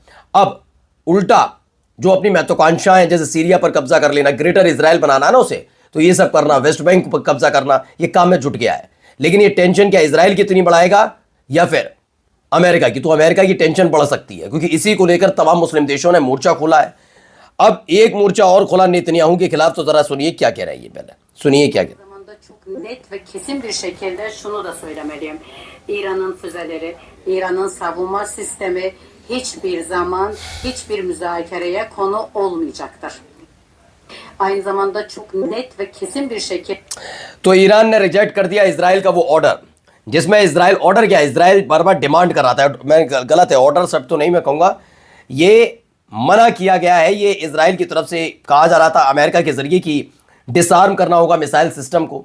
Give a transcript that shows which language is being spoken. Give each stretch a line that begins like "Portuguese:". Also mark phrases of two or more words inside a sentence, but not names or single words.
Hindi: अब उल्टा जो अपनी महत्वाकांक्षाएं जैसे सीरिया पर कब्जा कर लेना, ग्रेटर इजराइल बनाना ना उसे, तो ये सब करना, वेस्ट बैंक पर कब्जा करना, ये काम में जुट गया है। लेकिन ये टेंशन क्या इजराइल की इतनी बढ़ाएगा या फिर अमेरिका की? तो अमेरिका की टेंशन बढ़ सकती है, क्योंकि इसी को लेकर तमाम मुस्लिम देशों ने मोर्चा खोला है। अब एक मोर्चा और खोला नेतन्याहू के खिलाफ, तो जरा सुनिए क्या कह रहे हैं ये, पहले सुनिए क्या कह रहे हैं।
Turkish: Çok net ve kesin bir şekilde şunu da söylemeliyim. İran'ın füzeleri, İran'ın savunma sistemi hiçbir zaman hiçbir müzakereye konu olmayacaktır. Aynı zamanda çok net ve kesin bir şekilde
Hindi: तो ईरान ने रिजेक्ट कर दिया इजराइल का वो ऑर्डर, जिसमें इजराइल ऑर्डर क्या है, इजराइल बार बार डिमांड कर रहा था, मैं गलत है, ऑर्डर शब्द तो नहीं मैं कहूँगा, ये मना किया गया है, ये इजराइल की तरफ से कहा जा रहा था अमेरिका के जरिए कि डिसआर्म करना होगा
English: missile system
Hindi: को।